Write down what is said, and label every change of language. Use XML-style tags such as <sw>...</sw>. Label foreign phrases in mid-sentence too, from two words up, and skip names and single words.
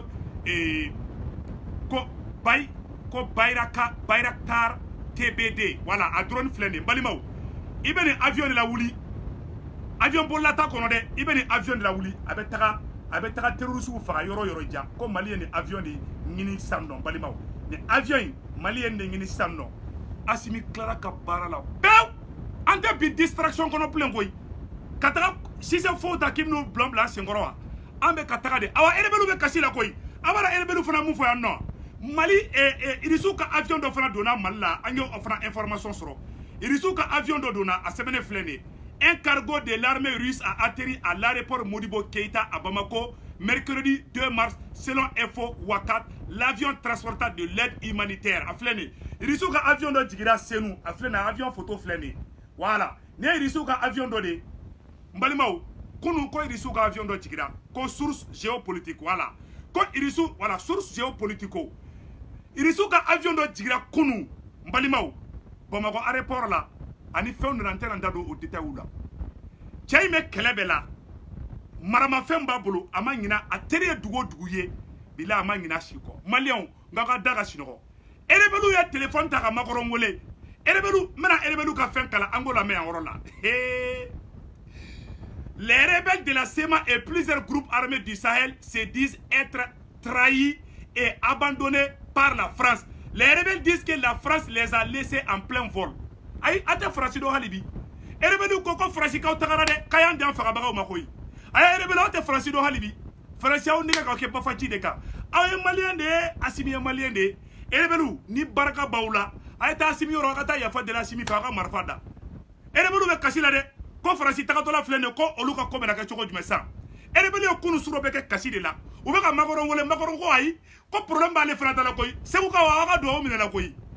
<bm>ko Bayraktar TBD voilà a drone filɛ nin ye balimaw i bɛ nin avion de la wuli avion bolilata kɔnɔ dɛ i bɛ nin avion de la wuli a bɛ taga terrorisiw faga yɔrɔ yɔrɔ jan ko Mali ye nin avion de ɲini sisan nɔ balimaw nin avion in Mali ye nin de ɲini sisan nɔ Assimi tilara ka baara la pewu an tɛ bi distraction kɔnɔ bilen koyi ka taga Cissé fo ta k'i bɛn'u bila senkɔrɔ wa an bɛ ka taga de awa rebelliw bɛ kasi la koyi a b'a la rebelliw fana mun fɔ yan nɔ Mali irisiw ka avion dɔ fana donna Mali la an y'o fana information sɔrɔ irisiw ka avion dɔ donna a sɛbɛnnen filɛ nin ye un</bm> <fr>cargo de l'armée russe a atterri à l'aéroport Modibo Keïta à Bamako mercredi 2 mars selon Info Wakat l'avion transporta de l'aide humanitaire</fr> <bm>a filɛ nin ye irisiw ka avion dɔ jigira Senu a filɛ nin ye avion photo filɛ nin ye voilà ni ye irisiw ka avion dɔ de n balimaw kunun ko irisiw ka avion dɔ jigira ko</bm> <fr>source géopolitique</fr> <bm>voilà ko irisiw voilà</bm> <fr>source géopolitique</fr> <bm>irisiw ka avion dɔ jigira kunun n balimaw Bamako aéroport la ani fɛnw nana n tɛna n da don o détails la cɛ in bɛ kɛlɛ bɛɛ la maramafɛn b'a bolo a ma ɲina a teri ye dugu o dugu ye bila a ma ɲina si kɔ maliyɛnw nka ka da ka sinɔgɔ rebelliw ye téléphone ta ka Macron wele rebelliw n bɛna rebelliw ka fɛn kalan an k'o lamɛn yan yɔrɔ la</bm> <fr>les rebelles de la CEMA et plusieurs groupes armés du Sahel se disent être trahis et abandonnés par la France. Les rebelles disent que la France les a laissés en plein vol.</fr> <bm>Ayi a tɛ Faransi dɔn hali bi rebelliw ko Faransi kaw tagara dɛ k'a y'an dan fagabagaw ma koyi a ye rebelliw aw tɛ Faransi dɔn hali bi Faransi y'aw nɛgɛ k'aw kɛ bafaci de kan aw ye maliyɛn de ye Assimi ye maliyɛn de ye rebelliw ni barika b'aw la a ye taa Assimi yɔrɔ a ka taa yafa deli Assimi fɛ a ka marifa da rebelliw bɛ kasi la dɛ ko Faransi tagatɔla filɛ nin ye ko olu ka ko bɛna kɛ cogo jumɛn sisan rebelliw kunu suro bɛ kɛ kasi de la u bɛ ka Macron wele Macron ko ayi ko problème b'ale fana ta la koyi Segukaw aw ka dugawu minɛ la koyi</bm>